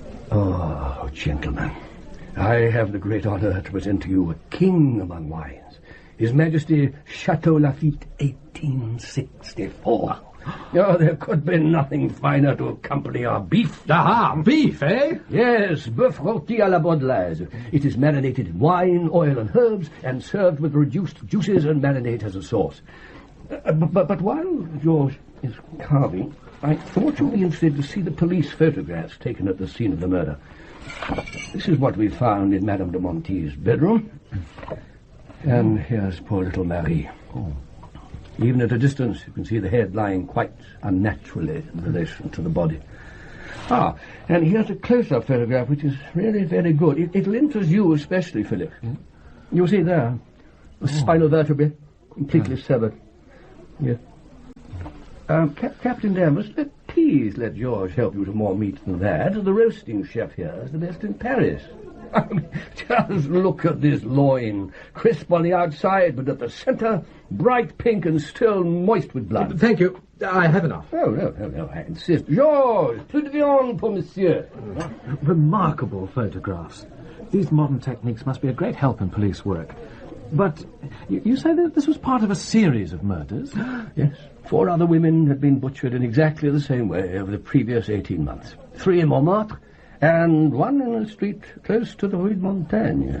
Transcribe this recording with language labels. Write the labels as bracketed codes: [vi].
[en] Oh, gentlemen, I have the great honor to present to you a king among wines. His Majesty Chateau Lafite 1864. Oh, there could be nothing finer to accompany our beef. Aha, beef, eh? [fr] Yes, bœuf rôti à la Baudelaise. [en] It is marinated in wine, oil and herbs, and served with reduced juices and marinade as a sauce. But while George is carving, I thought you'd be interested to see the police photographs taken at the scene of the murder. This is what we found in Madame de Monti's bedroom. And here's poor little Marie. Even at a distance, you can see the head lying quite unnaturally in relation to the body. Ah, and here's a close-up photograph, which is really very good. It'll interest you especially, Philip. You see there, the spinal vertebrae completely severed. Yes. Captain Danvers, please let George help you to more meat than that. The roasting chef here is the best in Paris. I mean, just look at this loin, crisp on the outside, but at the centre, bright pink and still moist with blood. Thank you. I have enough. Oh, no, I insist. [fr] Georges, plus de viande pour monsieur. [en] Remarkable photographs. These modern techniques must be a great help in police work. But you say that this was part of a series of murders? Yes. 4 other women had been butchered in exactly the same way over the previous 18 months. 3 in Montmartre, and 1 in a street close to the Rue de Montaigne.